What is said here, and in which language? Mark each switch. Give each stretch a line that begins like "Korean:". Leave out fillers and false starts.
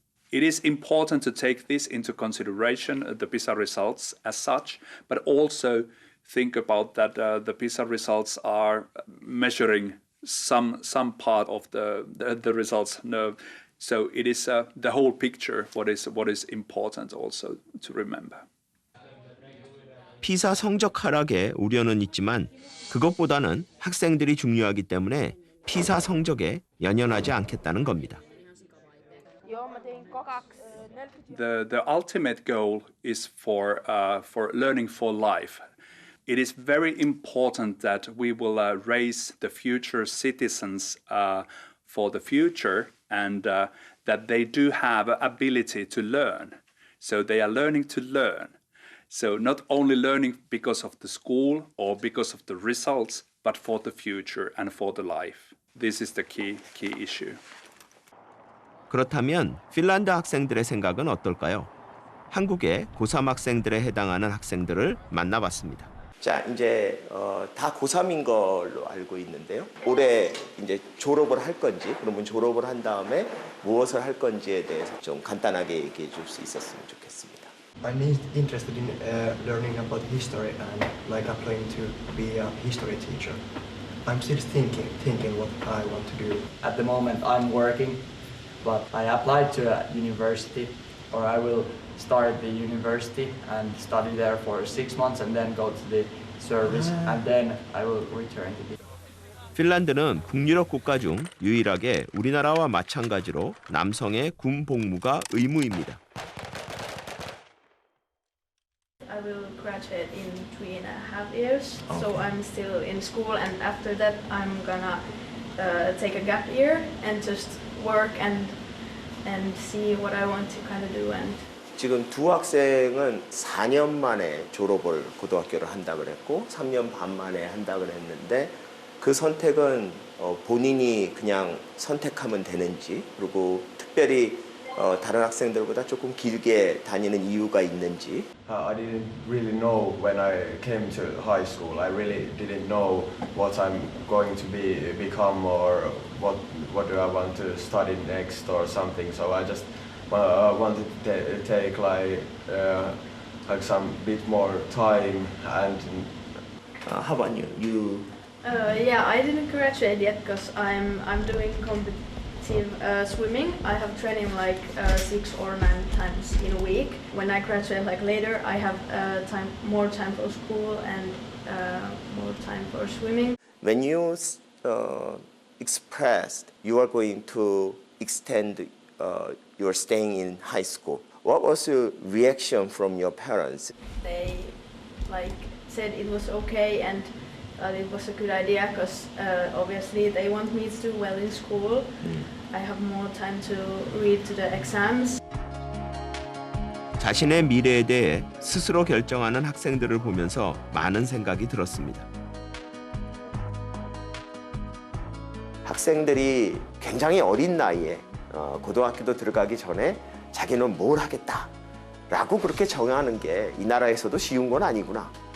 English: It is important to take this into consideration, the PISA results as such, but also think about that the PISA results are measuring some part of the results. No, so it is the whole picture what is important also to remember.
Korean: 피사 성적 하락에 우려는 있지만 그것보다는 학생들이 중요하기 때문에 피사 성적에 연연하지 않겠다는 겁니다.
English: The ultimate goal is for learning for life. It is very important that we will raise the future citizens for the future, and that they do have an ability to learn. So they are learning to learn. So not only learning because of the school or because of the results, but for the future and for the life. This is the key issue.
Korean: 그렇다면 핀란드 학생들의 생각은 어떨까요? 한국의 고3 학생들에 해당하는 학생들을 만나봤습니다. 자, 이제 다 고3인 걸로 알고 있는데요. 올해 이제 졸업을 할 건지, 그러면 졸업을 한 다음에 무엇을 할 건지에 대해서 좀 간단하게 얘기해 줄 수 있었으면 좋겠습니다.
English: I'm interested in learning about history and like applying to be a history teacher. I'm still thinking what I want to do. At the moment I'm working, but I applied to a university, or I will start the university and study there for 6 months and then go to the service and then I will return to the...
Korean: 핀란드는 북유럽 국가 중 유일하게 우리나라와 마찬가지로 남성의 군 복무가 의무입니다.
English: I will graduate in 3.5 years, so I'm still in school, and after that I'm gonna take a gap year and just work and see what I want to kind of do. And
Korean: 지금 두 학생은 4년 만에 졸업을 고등학교를 한다 그랬고 3년 반 만에 한다 그랬는데 그 선택은 본인이 그냥 선택하면 되는지, 그리고 특별히 다른 학생들보다 조금 길게 다니는 이유가 있는지.
English: I didn't really know when I came to high school. I really didn't know what I'm going to become or what do I want to study next or something. So I just wanted to take like some bit more time and. How about you? Yeah, I didn't graduate yet because I'm doing competitive swimming. I have training like 6 or 9 times in a week. When I graduate like later, I have more time for school and more time for swimming. When you expressed you are going to extend your staying in high school, what was your reaction from your parents? They said it was okay and it was a good idea because obviously they want me to do well in school. I have more time to read to the exams.
Korean: 자신의 미래에 대해 스스로 결정하는 학생들을 보면서 많은 생각이 들었습니다. 학생들이 굉장히 어린 나이에 고등학교도 들어가기 전에 자기는 뭘 하겠다라고 그렇게 정하는 게 이 나라에서도 쉬운 건 아니구나.